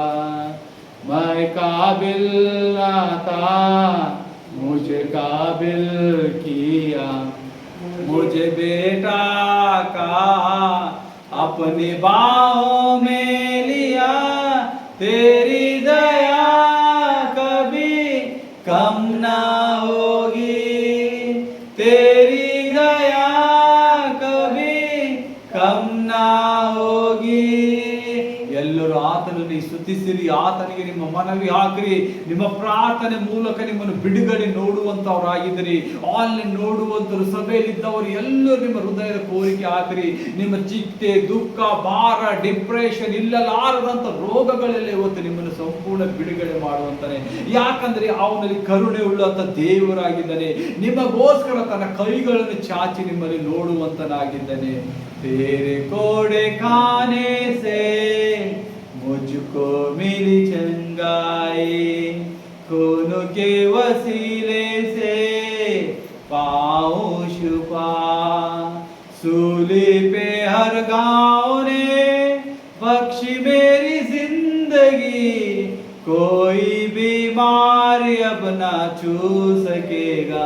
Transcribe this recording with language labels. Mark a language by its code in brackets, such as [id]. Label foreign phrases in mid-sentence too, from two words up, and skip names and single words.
[hi] मैं काबिल ना था, मुझे काबिल किया, मुझे बेटा कहा, अपनी बाहों में लिया। तेरी दया कभी कम ना होगी, तेरी दया कभी कम ना होगी। [kn] ಎಲ್ಲರೂ ಆತನನ್ನು ಸ್ತುತಿಸಿರಿ, ಆತನಿಗೆ ನಿಮ್ಮ ಮನವಿ ಹಾಕ್ರಿ. ನಿಮ್ಮ ಪ್ರಾರ್ಥನೆ ಮೂಲಕ ನಿಮ್ಮನ್ನು ಬಿಡುಗಡೆ ನೋಡುವಂತವರಾಗಿದ್ದೀರಿ. ಆನ್ಲೈನ್ ನೋಡುವಂತರು, ಸಭೆಯಲ್ಲಿದ್ದವರು ಎಲ್ಲರೂ ನಿಮ್ಮ ಹೃದಯದ ಕೋರಿಕೆ ಹಾಕ್ರಿ. ನಿಮ್ಮ ಚಿಂತೆ, ದುಃಖ, ಭಾರ, ಡಿಪ್ರೆಷನ್ ಇಲ್ಲಲಾರದಂತ ರೋಗಗಳೆಲ್ಲ ಇವತ್ತು ನಿಮ್ಮನ್ನು ಸಂಪೂರ್ಣ ಬಿಡುಗಡೆ ಮಾಡುವಂತಾನೆ. ಯಾಕಂದ್ರೆ ಅವನಲ್ಲಿ ಕರುಣೆ ಉಳ್ಳಂತ ದೇವರಾಗಿದ್ದಾನೆ. ನಿಮಗೋಸ್ಕರ ತನ್ನ ಕೈಗಳನ್ನು ಚಾಚಿ ನಿಮ್ಮಲ್ಲಿ ನೋಡುವಂತನಾಗಿದ್ದಾನೆ. [hi] तेरे कोड़े खाने से मुझको मिली चंगाई, खून के वसीले से पाऊं छुपा। सूली पे हर गाँव ने बख्शी मेरी जिंदगी, कोई बीमारी अब ना छू सकेगा।